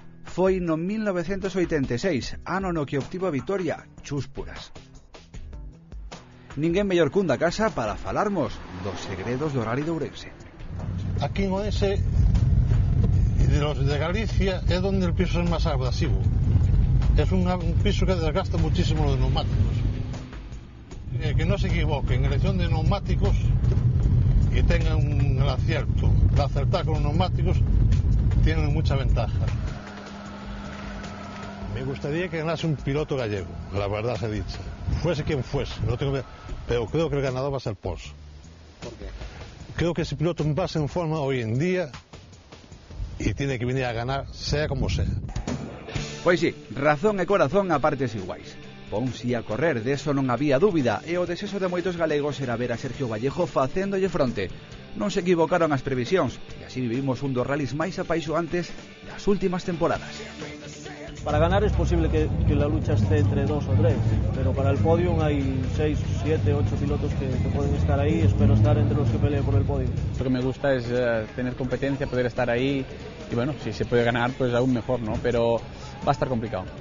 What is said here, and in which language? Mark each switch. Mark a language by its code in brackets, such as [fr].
[gl] Foi no 1986, ano no que obtivo a vitoria Chúspuras. Ninguén mellor cun da casa para falarmos dos segredos do Rally de Ourense. [es] Aquí en Ourense, de los de Galicia, [gl] é onde [es] el piso [gl] é máis [es] abrasivo. [gl] É [es] un piso que desgasta muchísimo los neumáticos. Que no se equivoquen, en elección de neumáticos y tengan un acierto de acertar con los neumáticos, tienen mucha ventaja. Me gustaría que ganase un piloto gallego, la verdad se dicha, fuese quien fuese, pero creo que el ganador va a ser Pons. ¿Por qué? Creo que ese piloto va en forma hoy en día y tiene que venir a ganar, sea como sea. [gl] Pois sí, razón e corazón a partes iguais. Pons ia correr, deso non había dúbida, e o desexo de moitos galegos era ver a Sergio Vallejo facéndolle fronte. Non se equivocaron as previsións, e así vivimos un dos rallies máis apaixoantes das últimas temporadas. [es] Para ganar es posible que la lucha esté entre 2 o 3, pero para el podium hay 6, 7, 8 pilotos que pueden estar ahí. Espero estar entre los que peleen por el podio. Lo que me gusta es tener competencia, poder estar ahí y bueno, si se puede ganar pues aún mejor, ¿no? Pero va a estar complicado.